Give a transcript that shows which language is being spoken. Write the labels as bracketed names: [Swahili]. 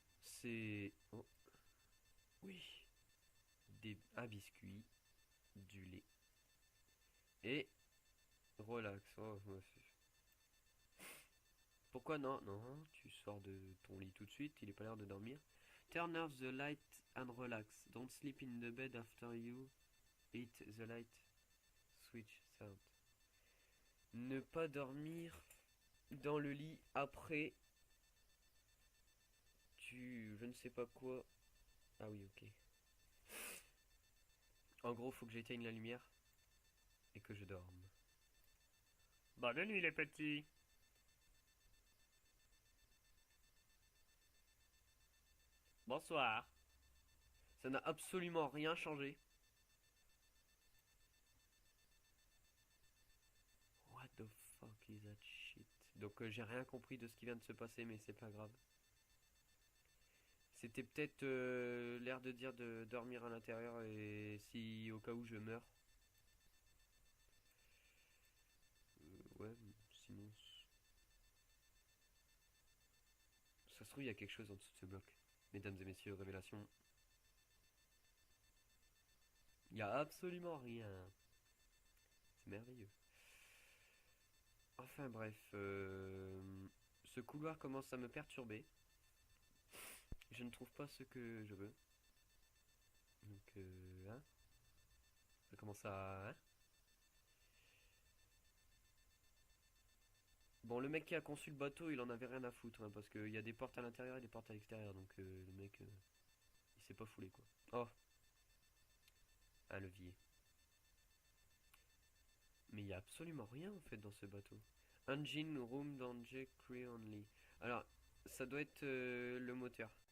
[French] C'est... Oh, oui. Un biscuit, du lait. Et... Relax. Oh, ouais, pourquoi non? Non, tu sors de ton lit tout de suite. Il est pas l'air de dormir. [English] Turn off the light and relax. Don't sleep in the bed after you eat the light switch sound. [French] Ne pas dormir dans le lit après je ne sais pas quoi. Ah oui, ok. En gros, faut que j'éteigne la lumière et que je dorme. Bonne nuit les petits. Bonsoir. Ça n'a absolument rien changé. [English] What the fuck is that shit? [French] Donc j'ai rien compris de ce qui vient de se passer, mais c'est pas grave. C'était peut-être l'air de dire de dormir à l'intérieur et si au cas où je meurs. Ouais, sinon... Ça se trouve, il y a quelque chose en dessous de ce bloc. Mesdames et messieurs, révélation. Il n'y a absolument rien. C'est merveilleux. Enfin bref, ce couloir commence à me perturber. Je ne trouve pas ce que je veux. Donc, hein, ça commence à... Hein, Bon, le mec qui a conçu le bateau, il en avait rien à foutre, hein, parce qu'il y a des portes à l'intérieur et des portes à l'extérieur, donc le mec, il s'est pas foulé, quoi. Oh, un levier. Mais il y a absolument rien, en fait, dans ce bateau. [English] Engine, room, danger, crew only. [French] Alors, ça doit être le moteur.